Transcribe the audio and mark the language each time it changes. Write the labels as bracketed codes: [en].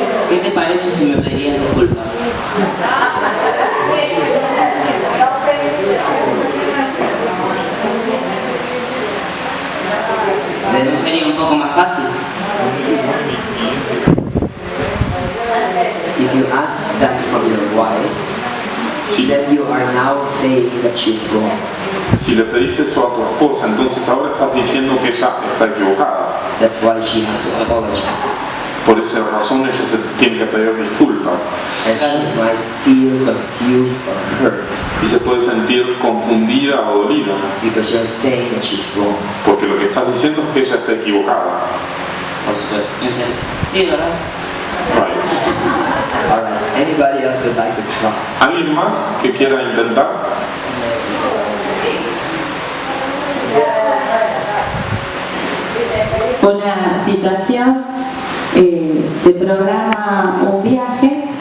[es] ¿Qué te parece si me pedirías disculpas? ¿No sería un poco más fácil? [en] If you ask that from your wife, [es] Sí. [en] then you are now saying that she's wrong. [es] Si le pedís eso a tu esposa, entonces ahora estás diciendo que ella está equivocada. [en] That's why she has to apologize. [es] Por esa razón ella se tiene que pedir disculpas. [en] And she might feel confused or hurt [es] Y se puede sentir confundida o dolida. [en] because you're saying that she's wrong. [es] Porque lo que estás diciendo es que ella está equivocada. Por supuesto. ¿En serio? Sí, ¿verdad? [en] Right. Alright, anybody else would like to try? [es] ¿Alguien más que quiera intentar? Una situación, se programa un viaje.